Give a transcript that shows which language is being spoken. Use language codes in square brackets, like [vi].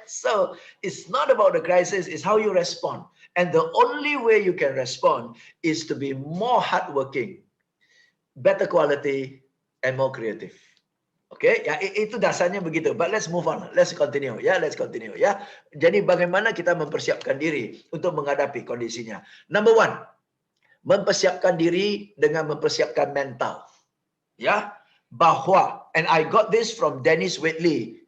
[en] So, it's not about the crisis, it's how you respond. And the only way you can respond is to be more hardworking, better quality, and more creative. [id] Oke, ya itu dasarnya begitu. [en] But let's move on. Let's continue. [id] Ya, [en] let's continue. [id] Ya, jadi bagaimana kita mempersiapkan diri untuk menghadapi kondisinya? [en] Number 1, [id] mempersiapkan diri dengan mempersiapkan mental. Ya, bahwa, [en] and I got this from Dennis Waitley.